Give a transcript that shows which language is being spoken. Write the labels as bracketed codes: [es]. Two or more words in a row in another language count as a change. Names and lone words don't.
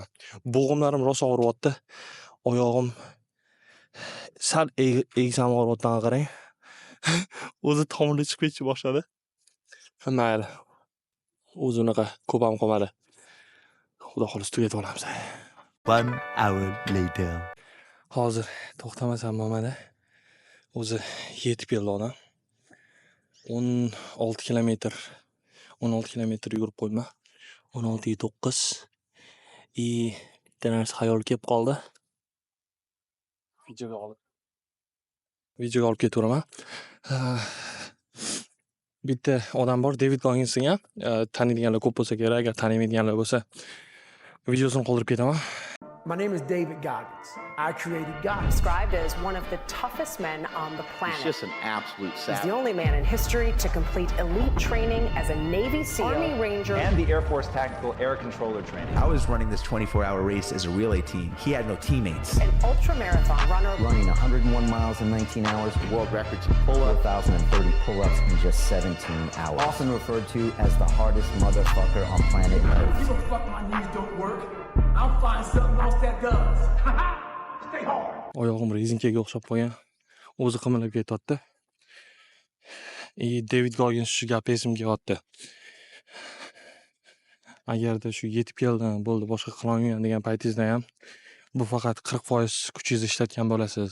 [uz] Bo'g'imlarim rosa og'riyapti. Oyog'im sal egsam og'riyotgan qarang. O'zi tomirga chiqib ketishni boshladi. Mayli. O'zi unaqa ko'p ham qolmadi. Xudo xolisa tugatib olamiz. [en] 1 hour later. [uz] Hozir to'xtamasam bo'lmadi. O'zi yetib keldi odam. 16 kilometr 16 kilometr yugurib qo'yma. 16.9. Bitta narsa xayol kelib qoldi. Videoga olib ketaveraman. Bitta odam bor, David Gogginsni ham taniydiganlar ko'p bo'lsa kerak, agar tanimaydiganlar bo'lsa videosini qoldirib ketaman. [en] My name is David Goggins. I created Goggins. Described as one of the toughest men on the planet. He's just an absolute He's savage. the only man in history to complete elite training as a Navy SEAL, Army Ranger, and the Air Force Tactical Air Controller training. I was running this 24-hour race as a relay team. He had no teammates. an ultra-marathon runner. Running 101 miles in 19 hours, World records in pull-ups. 4,030 pull-ups in just 17 hours. Often referred to as the hardest motherfucker on planet Earth. You don't fuck my knees don't work. I'll find something else that does. Stay hard. [uz] Oyog'im rezinkaga o'xshab qolgan. O'zi qimirlab ketyapti. David Goggins shu gapi esimga kelyapti. Agarda shu yetib keldim, bo'ldi, boshqa qilolmayman degan paytingizda ham bu faqat 40% kuchingizni ishlatgan bo'lasiz.